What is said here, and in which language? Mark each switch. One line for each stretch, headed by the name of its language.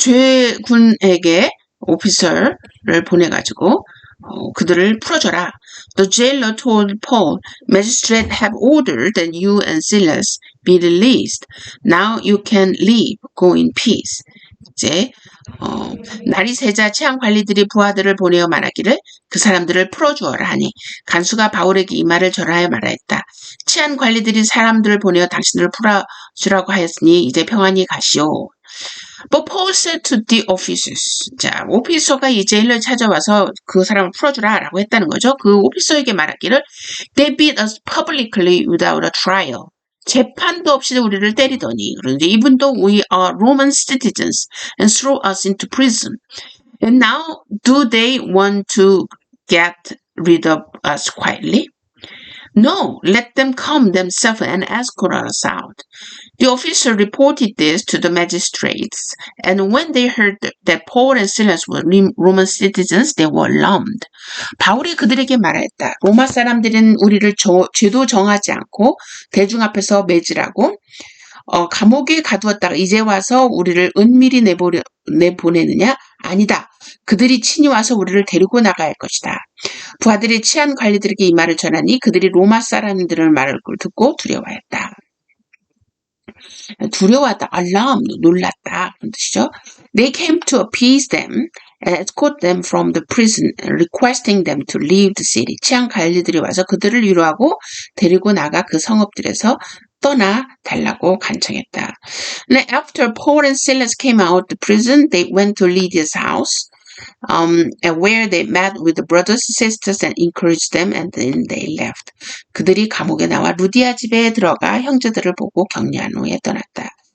Korean: 죄군에게 오피서를 보내가지고 그들을 풀어줘라.
English: The jailer told Paul, magistrate have ordered that you and Silas be released. Now you can leave. Go in peace.
Korean: 이제 날이 새자 치안 관리들이 부하들을 보내어 말하기를 그 사람들을 풀어주어라 하니 간수가 바울에게 이 말을 전하여 말하였다. 치안 관리들이 사람들을 보내어 당신들을 풀어주라고 하였으니 이제 평안히 가시오.
English: But Paul said to the officers.
Korean: 자, 오피서가 이 제일을 찾아와서 그 사람을 풀어주라 라고 했다는 거죠. 그 오피서에게 말하기를
English: They beat us publicly without a trial.
Korean: 재판도 없이 우리를 때리더니 그런데
English: even though we are Roman citizens and throw us into prison. And now do they want to get rid of us quietly? No, let them come themselves and escort us out. The officer reported this to the magistrates, and when they heard that Paul and Silas were Roman citizens, they were alarmed.
Korean: 바울이 그들에게 말하였다. 로마 사람들은 우리를 죄도 정하지 않고 대중 앞에서 매질하고 감옥에 가두었다가 이제 와서 우리를 은밀히 내보내느냐? 아니다. 그들이 친히 와서 우리를 데리고 나갈 것이다. 부하들이 치안 관리들에게 이 말을 전하니 그들이 로마 사람들의 말을 듣고 두려워했다. 두려워하다, alarm, 놀랐다 그런 뜻이죠.
English: They came to appease them and escort them from the prison, requesting them to leave the city.
Korean: 치안 관리들이 와서 그들을 위로하고 데리고 나가 그 성읍들에서 떠나 달라고 간청했다.
English: And after Paul and Silas came out of the prison, they went to Lydia's house, where they met with the brothers and sisters and encouraged them, and then they left.
Korean: 그들이 감옥에 나와 루디아 집에 들어가 형제들을 보고 격려한 후에 떠났다.